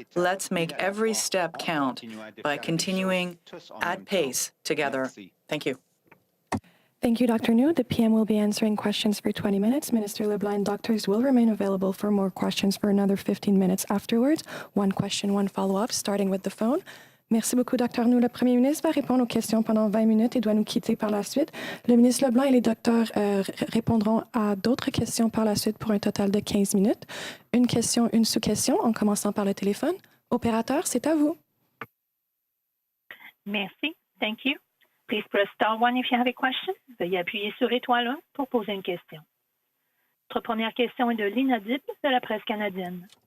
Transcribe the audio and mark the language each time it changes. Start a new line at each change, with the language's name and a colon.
English: Let's make every step count by continuing at pace together. Thank you. Thank you, Dr. New. The PM will be answering questions for 20 minutes. Minister LeBlanc and doctors will remain available for more questions for another 15 minutes afterwards. One question, one follow-up, starting with the phone.
French: Merci beaucoup, Dr. New. Le Premier ministre va répondre aux questions pendant 20 minutes et doit nous quitter par la suite. Le ministre Leblanc et les docteurs répondront à d'autres questions par la suite pour un total de 15 minutes. Une question, une sous-question, en commençant par le téléphone. Opérateur, c'est à vous. Merci.
English: Thank you. Please press star 1 if you have a question.
French: Veuillez appuyer sur étoile 1 pour poser une question. Notre première question est de l'inaudible de la presse canadienne.